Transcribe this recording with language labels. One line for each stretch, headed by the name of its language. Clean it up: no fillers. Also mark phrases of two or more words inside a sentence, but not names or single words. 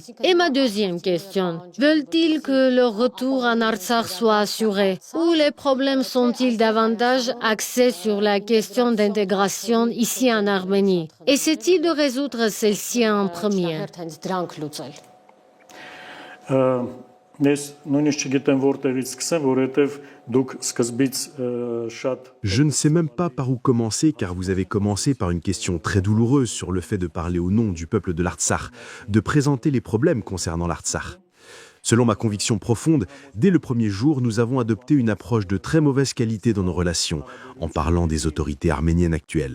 French: Et ma deuxième question, veulent-ils que leur retour en Artsakh soit assuré? Ou les problèmes sont-ils davantage axés sur la question d'intégration ici en Arménie? Essaie-t-il de résoudre celle-ci en premier?
Armenian: Ես նույնիսկ չգիտեմ որտեղից սկսեմ, որովհետև դուք սկզբից շատ
French: Je ne sais même pas par où commencer, car vous avez commencé par une question très douloureuse sur le fait de parler au nom du peuple de l'Artsakh, de présenter les problèmes concernant l'Artsakh. Selon ma conviction profonde, dès le premier jour, nous avons adopté une approche de très mauvaise qualité dans nos relations, en parlant des autorités arméniennes actuelles.